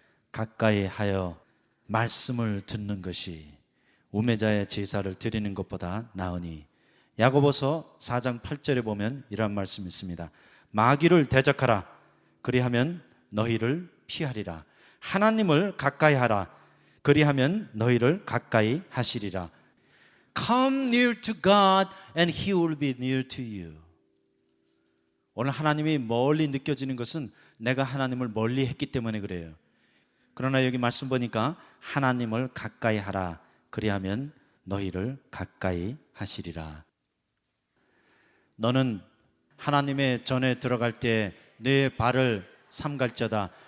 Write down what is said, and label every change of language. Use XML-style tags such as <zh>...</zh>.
<ko>가까이 하여 말씀을 듣는 것이 우매자의 제사를 드리는 것보다 나으니. 야고보서 4장 8절에 보면 이런 말씀이 있습니다. 마귀를 대적하라. 그리하면 너희를 피하리라. 하나님을 가까이 하라. 그리하면 너희를 가까이 하시리라.</ko> <en>Come near to God and He will be near to you.</en> <ko>오늘 하나님이 멀리 느껴지는 것은 내가 하나님을 멀리 했기 때문에 그래요. 그러나 여기 말씀 보니까 하나님을 가까이 하라. 그리하면 너희를 가까이 하시리라. 너는 하나님의 전에 들어갈 때 내 발을 삼갈자다.</ko>